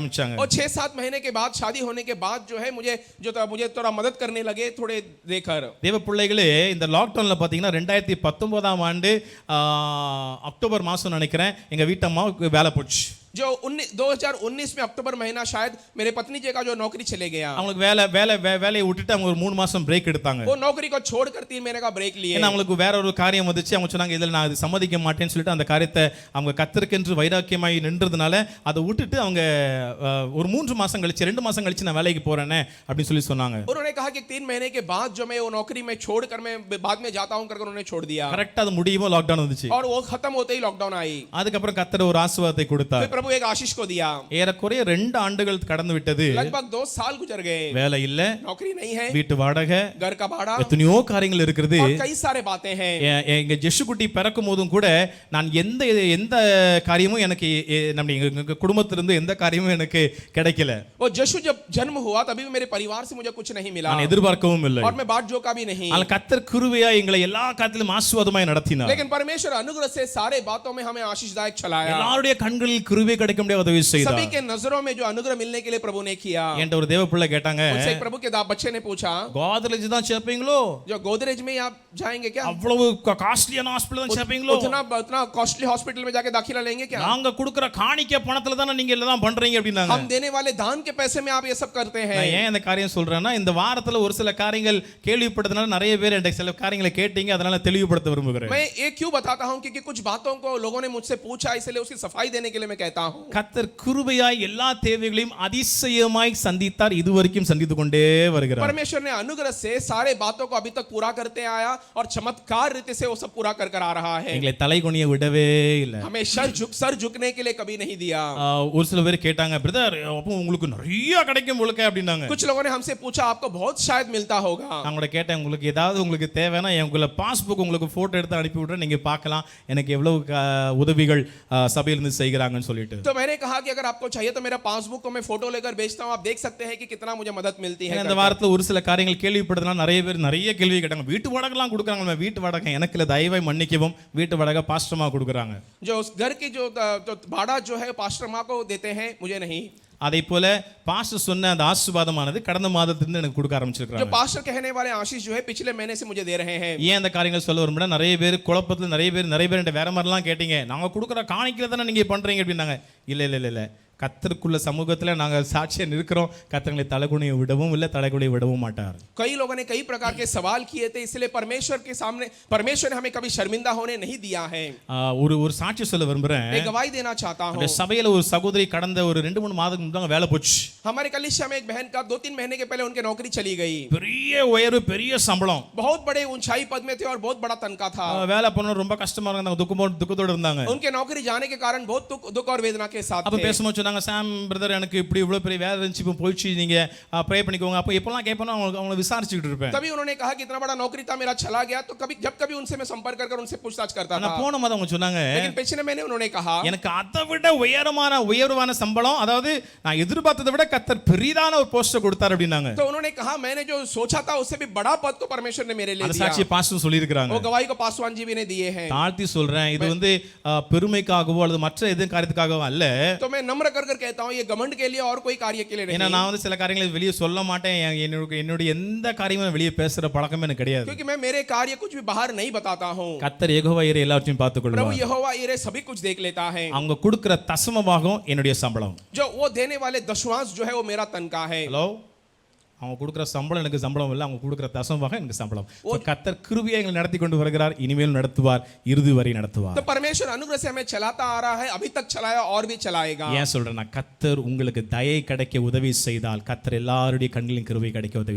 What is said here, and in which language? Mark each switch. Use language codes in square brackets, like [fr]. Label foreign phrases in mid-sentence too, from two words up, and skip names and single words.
[hi] और 6-7 महीने के बाद शादी होने के बाद जो है मुझे थोड़ा मदद करने लगे थोड़े देकर। [ta] தேவ பிள்ளைகளே, இந்த லாக்டவுன்ல பாத்தீங்கன்னா 2019ஆம் ஆண்டு அக்டோபர் மாசம் நினைக்கிறேன், எங்க வீட்டம்மாவுக்கு வேலை போச்சு. [hi] जो 2019 में अक्टूबर महीना शायद मेरे पत्नी जी का जो नौकरी चले गया, [ta] அவங்களுக்கு வேலையை விட்டுட்டு அவங்க ஒரு 3 மாசம் பிரேக் எடுத்தாங்க. [hi] वो नौकरी को छोड़कर 3 महीने का ब्रेक लिए। [ta] ஏன்னா அவங்களுக்கு வேற ஒரு காரியம் வந்துச்சு. அவங்க சொன்னாங்க இதில் நான் இது சம்மதிக்க மாட்டேன்னு சொல்லிட்டு அந்த காரியத்தை அவங்க கத்தருக்கென்று வைராக்கியமாய் நின்றதுனால அதை விட்டுட்டு அவங்க ஒரு 3 மாசம் கழிச்சு 2 மாசம் கழிச்சு நான் வேலைக்கு போறேனே அப்படின்னு சொல்லி சொன்னாங்க. [hi] उन्होंने कहा कि 3 महीने के बाद जो मैं वो नौकरी में छोड़कर मैं बाद में जाता हूं करके उन्होंने छोड़ दिया। [ta] கரெக்ட்டா அது முடியுமோ லாக்டவுன் வந்துச்சு. [hi] और वो खत्म होते ही लॉकडाउन आई। [ta] அதுக்கப்புறம் கர்த்தர் ஒரு ஆசீர்வாதத்தை கொடுத்தார். [hi] फिर प्रभु एक आशीष को दिया। [ta] ஏறக்குறைய 2 ஆண்டுகள் கடந்து விட்டது. [hi] लगभग 2 साल गुजर गए। [ta] வேலை இல்ல, [hi] नौकरी नहीं है, [ta] வீட்டு வாடகை, [hi] घर का भाड़ा, [ta] எத்தனையோ காரியங்கள் இருக்குது. [hi] और कई सारे बातें हैं। [ta] எங்க ஜெஷுகுட்டி பிறக்கும் போதும் கூட நான் எந்த காரியமும் எனக்கு நம்ம எங்க குடும்பத்திலிருந்து எந்த காரியமும் எனக்கு கிடைக்கல. [hi] वो जशु जब जन्म हुआ तभी भी मेरे परिवार से मुझे कुछ नहीं मिला। [ta] நான் எதிர்பார்க்கவும் இல்லை. [hi] और मैं बाट जोका भी नहीं। [ta] ஆனால் கர்த்தர் கிருபையா எங்களை எல்லா காரியத்திலும் ஆசீர்வாதமாய் நடத்தினார். [hi] लेकिन परमेश्वर अनुग्रह से सारे बातों में हमें आशीषदायक चलाया। [ta] எல்லாருடைய கண்களில் கிருபை கிடைக்க முடிய உதவி செய்தார். [hi] सभी के नजरों में जो अनुग्रह मिलने के लिए प्रभु ने किया। [ta] என்கிட்ட ஒரு தேவ பிள்ளை கேட்டாங்க, [hi] उनसे एक प्रभु के बच्चे ने पूछा, [ta] கோத்ரேஜ் தான் சேர்ப்பீங்களோ? [hi] जो गोदरेज में आप जाएंगे क्या? [ta] அவ்வளவு [en] costly hospital [ta] தான் சேர்ப்பீங்களோ? [hi] उतना [en] costly hospital [hi] में जाके दाखिला लेंगे क्या? [ta] நாங்க கொடுக்கிற காணிக்கை பணத்துல தான நீங்க எல்லாம் பண்றீங்க அப்படினாங்க. [hi] हम देने वाले दान के पैसे में आप ये सब करते हैं। [ta] நான் ஏன் இந்த காரியம் சொல்றேன்னா, இந்த வாரத்துல ஒரு சில காரியங்கள் கேள்விப்பட்டதனால நிறைய பேர் என்கிட்ட சில காரியங்களை கேட்டீங்க, அதனால தெளிவுபடுத்த விரும்புகிறேன். [hi] मैं ये क्यों बताता हूं क्योंकि कुछ बातों को लोगों ने मुझसे पूछा, इसलिए उसकी सफाई देने के लिए मैं कहता हूं। [ta] கர்த்தர் கிருபையாய் எல்லா தேவைகளையும் அதிசயமாய் சந்தித்தார், இதுவரைக்கும் சந்தித்துக் கொண்டே வருகிறார். [hi] परमेश्वर ने अनुग्रह से सारे बातों को अभी तक पूरा करते आया और चमत्कार रीति से वो सब पूरा कर आ रहा है। [ta] எங்களை தலைகுனிய விடவே இல்லை. [hi] हमें सर झुकने के लिए कभी नहीं दिया। [ta] ஒரு சில பேர் கேட்டாங்க, பிரதர் அப்போ உங்களுக்கு நிறைய கிடைக்கும் உங்களுக்கு அப்படினாங்க. [hi] कुछ लोगों ने हमसे पूछा आपको बहुत शायद मिलता होगा। [ta] நான் கூட கேட்டேன், உங்களுக்கு ஏதாவது உங்களுக்கு தேவைனா உங்களை பாஸ்புக் உங்களுக்கு போட்டோ எடுத்து அனுப்பி விடுறேன், நீங்க பார்க்கலாம் எனக்கு எவ்வளவு உதவிகள் சபையில இருந்து செய்கிறாங்கன்னு சொல்லிட்டு. [hi] तो मैंने कहा कि अगर आपको चाहिए तो मेरा पासबुक को मैं फोटो लेकर भेजता हूं, आप देख सकते हैं कि कितना मुझे मदद मिलती है। [ta] இந்த வாரத்துல ஒரு சில காரியங்கள் கேள்விப்படுறதுனால நிறைய பேர் நிறைய கேள்வி கேட்டாங்க. வீட்டு வாடகைலாம் கொடுக்குறாங்க. வீட்டு வாடகை எனக்கு இல்ல, தயவாய் மன்னிக்கவும், வீட்டு வாடகை பாஸ்டர்மா கொடுக்குறாங்க. [hi] जो उस घर की जो भाड़ा जो है पास्टर माँ को देते हैं, मुझे नहीं। [ta] அதே போல பாஸ்டர் சொன்ன அந்த ஆசீர்வாதமானது கடந்த மாதத்திலிருந்து எனக்கு கொடுக்க ஆரம்பிச்சிருக்காங்க. [hi] जो पास्टर कहने वाले आशीष जो है पिछले महीने से मुझे दे रहे हैं। [ta] ஏன் அந்த காரியங்கள் சொல்ல வரும்னா, நிறைய பேர் குழப்பத்துல நிறைய பேர் வேற மாதிரிலாம் கேட்டீங்க. நாங்க கொடுக்குற காணிக்கையில தானே நீங்க பண்றீங்க அப்படின்னாங்க. இல்ல கர்த்தருக்குள்ள சமூகத்துல நாங்க சாட்சியா நிற்கிறோம். கர்த்தர்களை தலைகுனிய விடவும் இல்லை, தலைகுனிய விடவும் மாட்டார். [hi] कई लोगों ने कई प्रकार के सवाल किए थे, इसलिए परमेश्वर के सामने परमेश्वर ने हमें कभी शर्मिंदा होने नहीं दिया है। [ta] ஒரு சாட்சி சொல்ல விரும்புறேன். [hi] मैं गवाही देना चाहता हूं। [ta] அந்த சபையில ஒரு சகோதரி கடந்த ஒரு 2-3 மாதத்துக்கு முன்னாடி வேலை போச்சு. [hi] हमारे कलीसिया में एक बहन का 2-3 महीने के पहले उनकी नौकरी चली गई। [ta] பெரிய உயர்வு, பெரிய சம்பளம், [hi] बहुत बड़े ऊंचाई पद में थे और बहुत बड़ा तनखा था। [ta] வேலை பண்ண ரொம்ப கஷ்டமா இருந்தாங்க, துக்கத்தோட இருந்தாங்க. [hi] उनके नौकरी जाने के कारण बहुत दुख और वेदना के साथ [ta] அப்ப [hi] थे। [ta] பேசும்போது சொன்னாங்க, சாம் பிரதர் எனக்கு இப்படி இவ்வளவு பெரிய வேலை இருந்துச்சு, இப்போ போயிடுச்சு, நீங்க ப்ரே பண்ணிக்கோங்க. அப்ப எப்பலாம் கேட்பேனோ அவங்கள விசாரிச்சுக்கிட்டு இருப்பேன். [hi] तभी उन्होंने कहा कि इतना बड़ा नौकरी था मेरा चला गया, तो जब कभी उनसे मैं संपर्क कर उनसे पूछताछ करता था। [ta] நான் போன மாதம் அவங்க சொன்னாங்க, [hi] लेकिन पिछले महीने उन्होंने कहा [ta] எனக்கு அதை விட உயர்வான சம்பளம், அதாவது நான் எதிர்பார்த்ததை விட கர்த்தர் பெரிதான ஒரு போஸ்ட் கொடுத்தார் அப்படினாங்க. [hi] तो उन्होंने कहा मैंने जो सोचा था उससे भी बड़ा पद को परमेश्वर ने मेरे लिए [ta] அந்த [hi] दिया। [ta] சாட்சி பாஸ்டர் சொல்லி இருக்காங்க. [hi] वो गवाही को पासवान जी भी ने दिए हैं। [ta] தாழ்த்தி சொல்றேன், இது வந்து பெருமைக்காகவோ அல்லது மற்ற எது காரியத்துக்காகவோ அல்ல. [hi] तो मैं नम्र कर कहता हूं ये घमंड के लिए और कोई कार्य के लिए नहीं। [ta] ஏன்னா நான் வந்து சில காரியங்களை வெளியே சொல்ல மாட்டேன். என்னுடைய எந்த காரியமும் வெளியே பேசுற பழக்கமே எனக்கு கிடையாது. [hi] क्योंकि मैं मेरे कार्य कुछ भी बाहर नहीं बताता हूं। [ta] கர்த்தர் யெகோவா ஈரே எல்லாவற்றையும் பார்த்துக்கொள்வார். [hi] प्रभु यहोवा ईरे सभी कुछ देख लेता है। [ta] அவங்க கொடுக்கிற தசம பாகம் என்னுடைய சம்பளம். [hi] जो वो देने वाले दशमांश जो है वो मेरा तनख्वाह है। [ta] ஹலோ, அவங்க கொடுக்குற சம்பளம் எனக்கு சம்பளம் இல்லை, அவங்க கொடுக்குற தசமமாக எனக்கு சம்பளம். கர்த்தர் கிருபையை எங்களை நடத்தி கொண்டு வருகிறார், இனிமேல் நடத்துவார், இறுதி வரை நடத்துவார். [hi] तो परमेश्वर अनुग्रह से हमें चलाता आ रहा है, अभी तक चलाया और भी चलाएगा। [ta] ஏன் சொல்றேன்னா, கர்த்தர் உங்களுக்கு தயை கிடைக்க உதவி செய்தால் கர்த்தர் எல்லாருடைய கண்களின் கிருபை கிடைக்க உதவி